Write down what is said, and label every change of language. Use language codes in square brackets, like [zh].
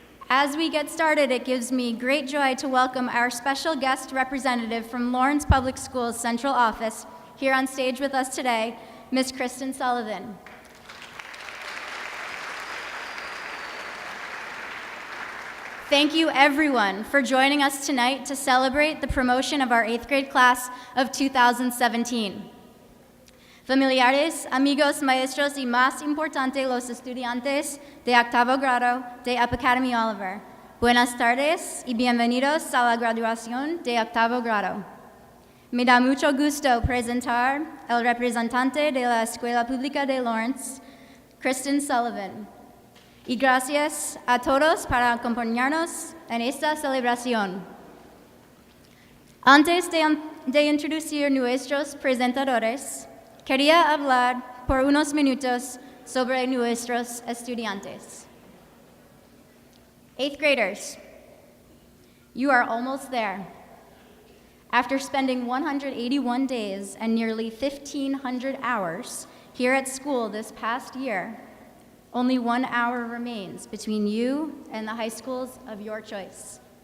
[en] As we get started, it gives me great joy to welcome our special guest representative from Lawrence Public Schools Central Office here on stage with us today, Ms. Kristen Sullivan. Thank you everyone for joining us tonight to celebrate the promotion of our 8th grade class of 2017. [es] Familiares, amigos, maestros y más importante los estudiantes de octavo grado de Up Academy Oliver. Buenas tardes y bienvenidos a la graduación de octavo grado. Me da mucho gusto presentar el representante de la Escuela Pública de Lawrence, Kristen Sullivan. Y gracias a todos por acompañarnos en esta celebración. Antes de introducir nuestros presentadores, quería hablar por unos minutos sobre nuestros estudiantes. [en] 8th graders, you are almost there. After spending 181 days and nearly 1,500 hours here at school this past year, only 1 hour remains between you and the high schools of your choice.